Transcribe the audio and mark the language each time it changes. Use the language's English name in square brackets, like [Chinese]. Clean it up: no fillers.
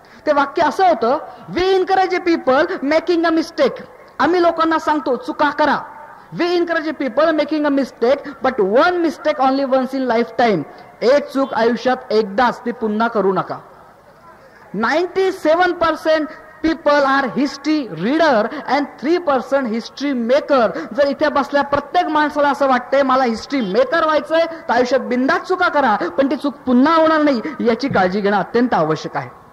[Marathi] ते वाक्य असं होतं, [English] We encourage a people making a mistake. [Marathi] आम्ही लोकांना सांगतो चुका करा. [English] We encourage a people making a mistake but one mistake only once in life time. [Marathi] एक चूक आयुष्यात एकदाच, ती पुन्हा करू नका. 97% [English] People are history reader and 3% history maker. [Marathi] जर इथे बसल्या प्रत्येक माणसाला असं वाटतंय मला हिस्ट्री मेकर व्हायचंय, तर आयुष्यात बिंदास चुका करा, पण ती चूक पुन्हा होणार नाही याची काळजी घेणं अत्यंत आवश्यक आहे.